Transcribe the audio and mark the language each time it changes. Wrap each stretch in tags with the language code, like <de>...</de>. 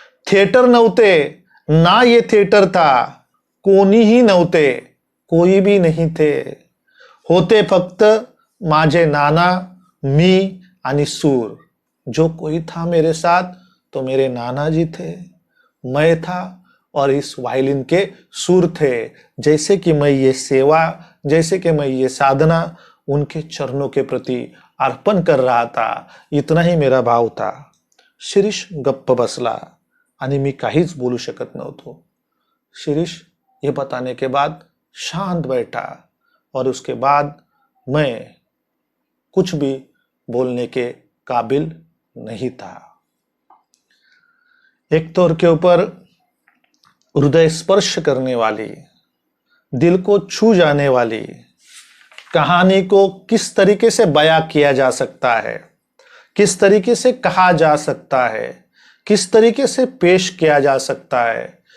<mr>Theatre नव्हते ना,</mr> <hi>ये थिएटर था,</hi> <mr>कोणीही नव्हते,</mr> <hi>कोई भी नहीं थे.</hi> <mr>होते फक्त माझे नाना, मी आणि सूर.</mr> <hi>जो कोई था मेरे साथ तो मेरे नाना जी थे, मैं था और इस वायलिन के सुर थे. जैसे कि मैं ये सेवा, जैसे कि मैं ये साधना उनके चरणों के प्रति अर्पण कर रहा था, इतना ही मेरा भाव था.</hi> <mr>शिरीष गप्प बसला आणि मी काहीच बोलू शकत नव्हतो.</mr> <hi>शिरीष ये बताने के बाद शांत बैठा और उसके बाद मैं कुछ भी बोलने के काबिल नहीं था. एक तौर के ऊपर हृदय स्पर्श करने वाली, दिल को छू जाने वाली कहानी को किस तरीके से बयां किया जा सकता है, किस तरीके से कहा जा सकता है, किस तरीके से पेश किया जा सकता है.</hi>